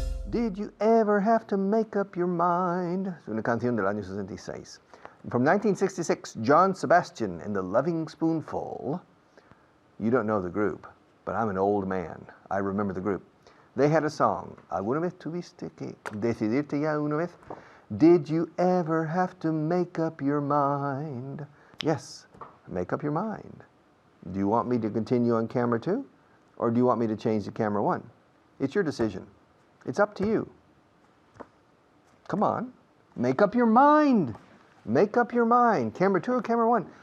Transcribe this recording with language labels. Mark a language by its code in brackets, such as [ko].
[en] Did you ever have to make up your mind? [es] Es una canción del año 66. [en] From 1966, John Sebastian and the Loving Spoonful. You don't know the group, but I'm an old man. I remember the group. They had a song. [es] ¿Alguna vez tuviste que decidirte ya una vez? [en] Did you ever have to make up your mind? Yes, make up your mind. Do you want me to continue on camera 2? Or do you want me to change to camera 1? It's your decision. It's up to you. Come on, make up your mind. Make up your mind. Camera 2 or camera 1?